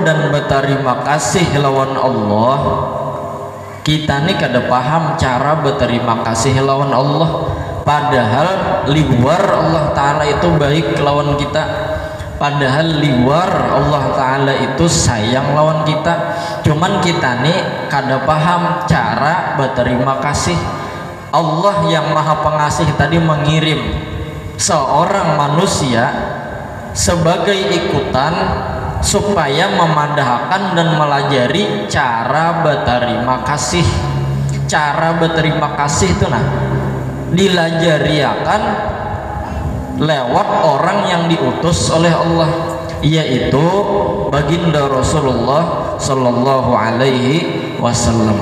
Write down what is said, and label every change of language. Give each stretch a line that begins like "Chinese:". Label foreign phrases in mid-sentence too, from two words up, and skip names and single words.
Banjar: dan berterima kasih lawan Allah, kita ini kada paham cara berterima kasih lawan Allah, padahal liwar Allah Ta'ala itu baik lawan kita, padahal liwar Allah Ta'ala itu sayang lawan kita. Cuman kita nih kada paham cara berterima kasih.
Indonesian: Allah yang maha pengasih tadi mengirim seorang manusia sebagai ikutan supaya memandahkan dan melajari cara berterima kasih. Cara berterima kasih itu dilajari akan lewat orang yang diutus oleh Allah, yaitu baginda Rasulullah
Arabic: صلى الله عليه وسلم.